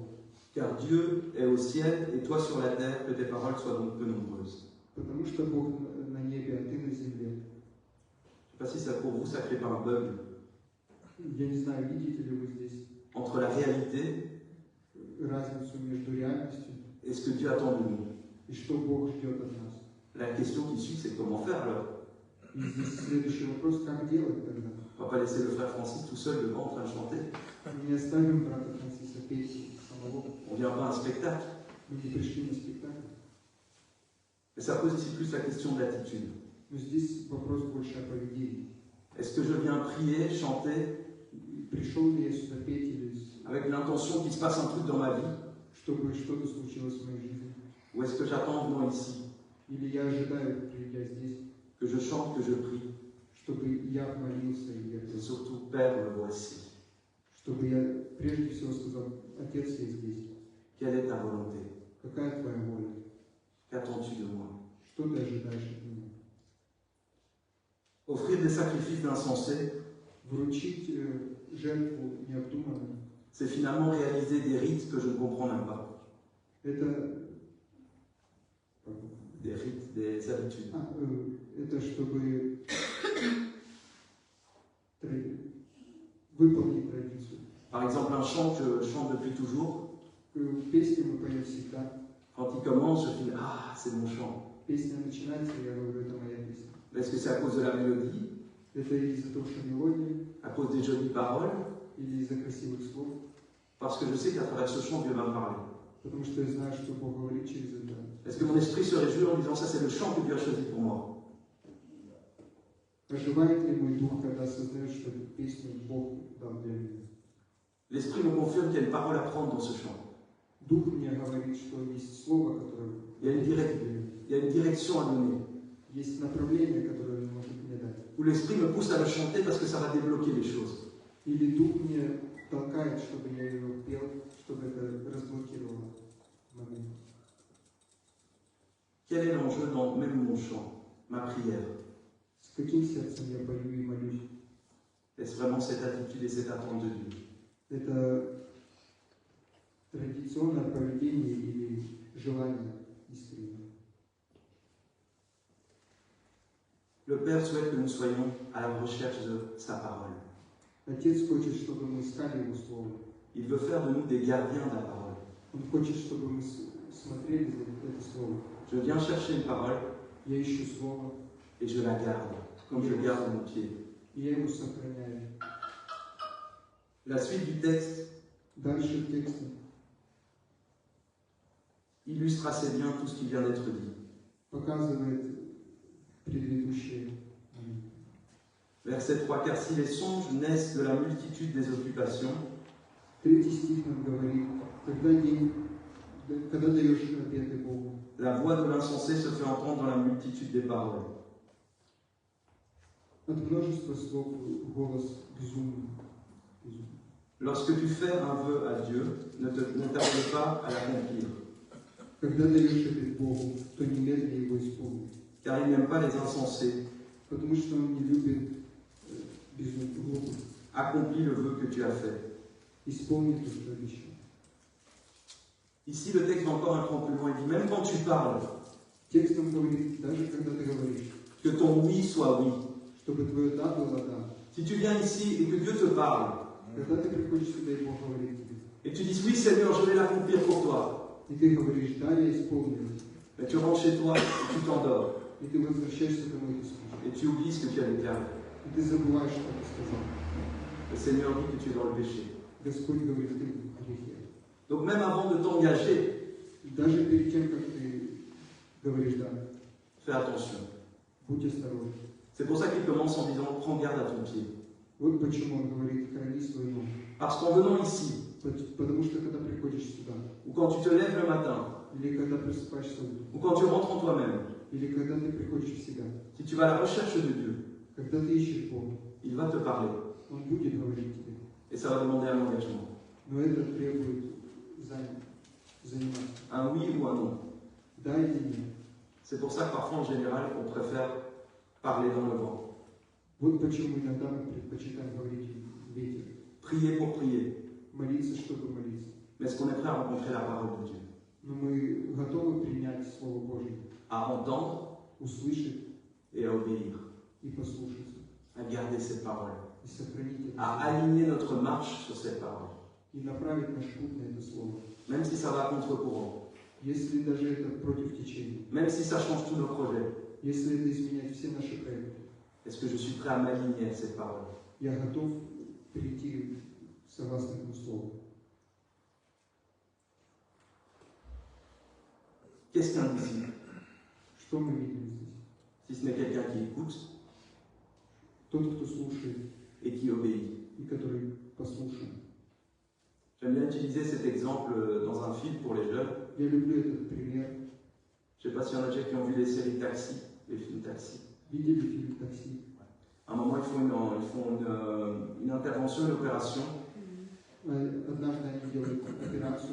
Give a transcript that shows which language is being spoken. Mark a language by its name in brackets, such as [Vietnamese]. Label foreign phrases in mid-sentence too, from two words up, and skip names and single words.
[French] Car Dieu est au ciel et toi sur la terre, que tes paroles soient donc peu nombreuses. [Russian] Потому что Бог на небе, а ты на земле. [French] Je ne sais pas si ça, pour vous, ça crée pas un bug [Russian] Я не знаю, видите ли вы здесь [French] entre la réalité [Russian] разницу между реальностью [French] et ce que Dieu attend de nous. [Russian] и что Бог ждет от нас. [French] La question qui suit, c'est comment faire alors? [Russian] И здесь следующий вопрос, как делать тогда? [French] On va pas laisser le frère Francis tout seul devant en train de chanter. [Russian] Мы не оставим брата Франциса петь самого. [French] On vient pas à un spectacle. [Russian] Мы не пришли на спектакль. [French] Mais ça pose ici plus la question de l'attitude. [Russian] Но здесь вопрос больше о поведении. [French] Est-ce que je viens prier, chanter, [Russian] Пришел ли я сюда петь или [French] avec l'intention qu'il se passe un truc dans ma vie? [Russian] чтобы что-то случилось в моей жизни? [French] Ou est-ce que j'attends en venant ici [Russian] Или я ожидаю, придя здесь, [French] que je chante, que je prie, [Russian] чтобы я молился и я [French] et [Russian] пел? [French] surtout, Père, me voici. [Russian] Чтобы я прежде всего сказал, Отец, я здесь. [French] Quelle est ta volonté? [Russian] Какая твоя воля? [French] Qu'attends-tu de moi? [Russian] Что ты ожидаешь от меня? [French] Offrir des sacrifices insensés, [Russian] Вручить жертву необдуманно – [French] c'est finalement réaliser des rites que je ne comprends même pas. [Russian] это, [French] Des rites, des habitudes. [Russian] это чтобы выполнить традицию. [French] Par exemple, un chant que je chante depuis toujours, [Russian] Песни мы поем всегда. [French] quand il commence, je dis ah, c'est mon chant. [Russian] Песня начинается, и я говорю, это моя песня. [French] Est-ce que c'est à cause de la mélodie, [Russian] Это из-за того, что мелодия, [French] à cause des jolies paroles? [Russian] или из-за красивых слов, [French] Parce que je sais qu'à travers ce chant, Dieu va me parler. [Russian] потому что я знаю, что Бог говорит через это. [French] Est-ce que mon esprit se réjouit en disant ça, c'est le chant que Dieu a choisi pour moi? [Russian] Оживает ли мой дух, когда осознаешь, что эту песню Бог дал для меня? [French] L'esprit me confirme qu'il y a une parole à prendre dans ce chant. [Russian] Дух мне говорит, что есть слово, которое [French] Il y a une, il y a une direction à donner. [Russian] есть направление, которое он может мне дать. [French] Où l'esprit me pousse à le chanter parce que ça va débloquer les choses. [Russian] Или дух мне толкает, чтобы я его пел, чтобы это разблокировало момент. [French] Quel est l'enjeu dans même mon chant, ma prière? [Russian] С каким сердцем я пою и молюсь? [French] Est-ce vraiment cette attitude et cette attente de Dieu? [Russian] Это традиционное поведение или желание искреннее? [French] Le Père souhaite que nous soyons à la recherche de sa parole. [Russian] Отец хочет, чтобы мы искали Его Слово. [French] Il veut faire de nous des gardiens de la parole. [Russian] Он хочет, чтобы мы смотрели за это Слово. [French] Je viens chercher une parole [Russian] Я ищу Слово, [French] et je la garde, comme je garde mon pied. [Russian] и я его сохраняю. [French] La suite du texte [Russian] Дальше в тексте [French] illustre assez bien tout ce qui vient d'être dit. [Russian] показывает предыдущее. [French] Verset 3, car si les songes naissent de la multitude des occupations, [Russian] Третий стих нам говорит, когда даешь обеты Богу, [French] la voix de l'insensé se fait entendre dans la multitude des paroles. [Russian] от множества слов голос безумный. [French] Lorsque tu fais un vœu à Dieu, ne tarde pas à l'accomplir, [Russian] Когда даешь обет Богу, то немедленно его исполни. [French] car il n'aime pas les insensés. [Russian] Потому что он не любит безумных. [French] Accomplis le vœu que tu as fait. [Russian] Исполни то, что обещал. [French] Ici, le texte va encore un cran plus loin. Il dit, même quand tu parles, [Russian] Текст нам говорит, даже когда ты говоришь, [French] que ton oui soit oui. [Russian] чтобы твое да было да. [French] Si tu viens ici et que Dieu te parle, [Russian] Когда ты приходишь сюда, и Бог говорит тебе, [French] et que tu dis, oui Seigneur, je vais l'accomplir pour toi, [Russian] и ты говоришь, да, я исполнил, [French] mais tu rentres chez toi et tu t'endors, [Russian] и ты возвращаешься домой и спишь, [French] et tu oublies ce que tu as déclaré. [Russian] и ты забываешь, что ты сказал. [French] Le Seigneur dit que tu es dans le péché. [Russian] Господь говорит, ты в грехе. [French] Donc même avant de t'engager, [Russian] И даже перед тем, как ты говоришь да, [French] fais attention. [Russian] будь осторожен. [French] C'est pour ça qu'il commence en disant, prends garde à ton pied. [Russian] Вот почему он говорит, храни свою ногу. [French] Parce qu'en venant ici, [Russian] Потому что когда приходишь сюда, [French] ou quand tu te lèves le matin, [Russian] или когда просыпаешься утром, [French] ou quand tu rentres en toi-même, [Russian] или когда ты приходишь в себя, [French] si tu vas à la recherche de Dieu, [Russian] когда ты ищешь Бога, [French] il va te parler. [Russian] Он будет говорить тебе. [French] Et ça va demander un engagement. [Russian] Но это требует заниматься. [French] Un oui ou un non. [Russian] Да или нет. [French] C'est pour ça que parfois, en général, on préfère parler dans le vent. [Russian] Вот почему иногда мы предпочитаем говорить ветер. [French] Prier pour prier. [Russian] Молиться, чтобы молиться. [French] Mais est-ce qu'on est prêt à rencontrer la parole de Dieu? [Russian] Но мы готовы принять Слово Божье, [French] À entendre [Russian] услышать [French] et à obéir, [Russian] и послушаться, [French] à garder cette parole, [Russian] и сохранить это [French] à [Russian] Слово, [French] aligner notre marche sur cette parole, [Russian] и направить наш путь на это Слово. [French] même si ça va à contre-courant, [Russian] Если даже это против течения, [French] même si ça change tous nos projets. [Russian] если это изменяет все наши проекты, [French] Est-ce que je suis prêt à m'aligner à cette parole? [Russian] я готов перейти согласно этому Слову. [French] Qu'est-ce qu'un disciple? [Russian] Что мы видим здесь? [French] Si ce n'est quelqu'un qui écoute [Russian] Тот, кто слушает [French] et qui obéit. [Russian] и который послушан. [French] J'aime bien utiliser cet exemple dans un film pour les jeunes. [Russian] Я люблю этот пример. [French] Je ne sais pas s'il y en a déjà qui ont vu les séries Taxi, les films Taxi. [Russian] Видели фильм «Такси»? [French] À un moment, ils font une intervention, une opération. [Russian] Однажды они делают операцию,